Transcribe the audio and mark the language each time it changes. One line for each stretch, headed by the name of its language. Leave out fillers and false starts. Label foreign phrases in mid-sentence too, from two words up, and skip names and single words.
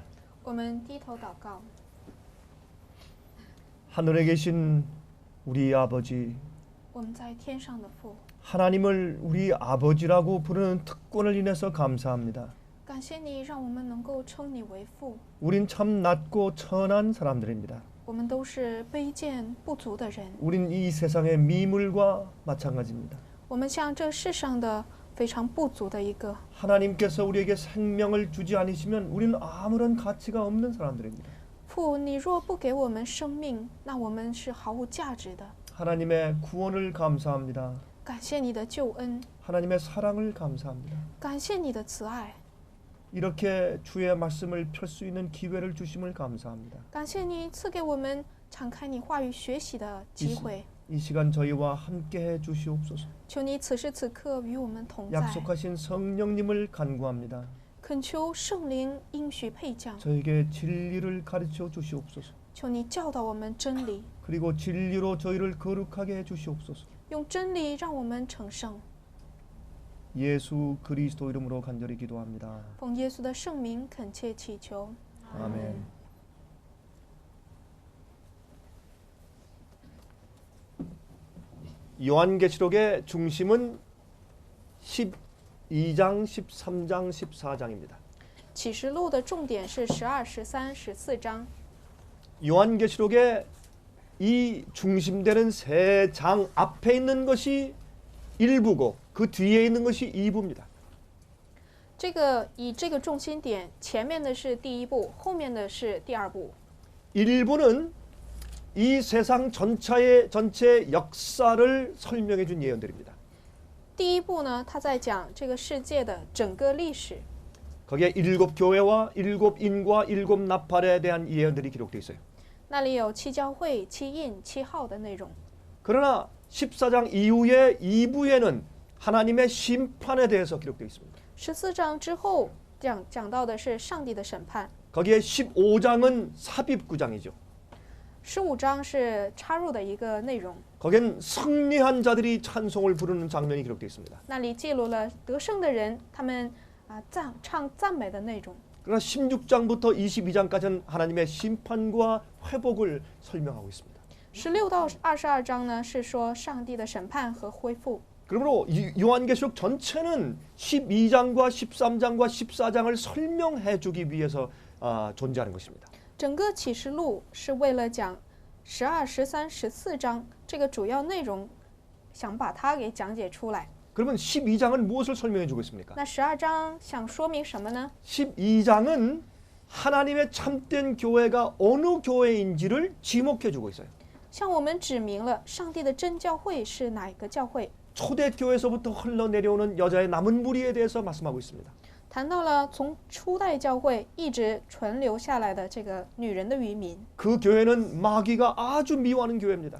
Chinese: 我们低头祷告。
Korean: 하늘에 계신 우리 아버지,
Chinese: 我们在天上的父，
Korean: 하나님을 우리 아버지라고 부르는 특권을 인해서 감사합니다.
Chinese: 感谢你让我们能够称你为父。
Korean: 우린 참 낮고 천한 사람들입니다.
Chinese: 我们都是卑贱不足的人，
Korean: 우린 이 세상의 미물과 마찬가지입니다.
Chinese: 我们像这世上的非常不足的一个。
Korean: 하나님께서 우리에게 생명을 주지 않으시면 우리는 아무런 가치가 없는 사람들입니다.
Chinese: 父，你若不给我们生命，那我们是毫无价值的。
Korean: 하나님의 구원을 감사합니다.
Chinese: 感谢你的救恩，
Korean: 하나님의 사랑을 감사합니다.
Chinese: 感谢你的慈爱，
Korean: 이렇게 주의 말씀을 펼 수 있는 기회를 주심을 감사합니다.
Chinese: 感谢你赐给我们敞开你话语学习的机会。
Korean: 이 시간 저희와 함께해 주시옵소서.
Chinese: 求你此时此刻与我们同在，
Korean: 약속하신 성령님을 간구합니다.
Chinese: 恳求圣灵应许配降，
Korean: 저에게 진리를 가르쳐 주시옵소서.
Chinese: 求你教导我们真理，
Korean: 그리고 진리로 저희를 거룩하게 해 주시옵소서.
Chinese: 用真理让我们成圣。
Korean: 예수 그리스도 이름으로 간절히 기도합니다.
Chinese: 奉耶稣的圣名恳切祈求，
Korean: 아멘. 요한계시록의 중심은 12장, 13장, 14장입니다.
Chinese: 启示录的重点是12、13、14章。
Korean: 요한계시록의 이 중심되는 세 장 앞에 있는 것이 1부고 그 뒤에 있는 것이 2부입니다.
Chinese: 以这个重心点，前面的是第一部，后面的是第二部。
Korean: 1부는 이 세상 전체 역사를 설명해 준 예언들입니다.
Chinese: 第一部呢，他在讲这个世界的整个历史，
Korean: 거기에 7교회와 7인과 7나팔에 대한 예언들이 기록되어 있어요.
Chinese: 那里有七教会、七印、七号的内容。
Korean: 그러나 14장 이후의 2부에는 하나님의 심판에 대해서 기록되어 있습니다.
Chinese: 14 章之后讲到的是上帝的审判，
Korean: 거기에 15장은 삽입구장이죠.
Chinese: 15 章是插入的一个内容，
Korean: 거기엔 승리한 자들이 찬송을 부르는 장면이 기록되어 있습니다.
Chinese: 那里记录了得胜的人他们唱赞美的内容。
Korean: 그러나 16장부터 22장까지는 하나님의 심판과 회복을 설명하고 있습니다.
Chinese: 16 到22章呢是说上帝的审判和恢复。
Korean: 그러므로 요한계시록 전체는 12장과 13장과 14장을 설명해 주기 위해서 존재하는 것입니다.
Chinese: 整个启示录是为了讲12、13、14章这个主要内容，想把它给讲解出来。
Korean: 그러면 12장은 무엇을 설명해 주고 있습니까?
Chinese: 那12章想说明什么呢？
Korean: 12장은 하나님의 참된 교회가 어느 교회인지를 지목해 주고 있어요.
Chinese: 向我们指明了上帝的真教会是哪一个教会。
Korean: 초대교회에서부터 흘러내려오는 여자의 남은 무리에 대해서 말씀하고 있습니다.
Chinese: 谈到了从初代教会一直存留下来的这个女人的渔民，
Korean: 그 교회는 마귀가 아주 미워하는 교회입니다.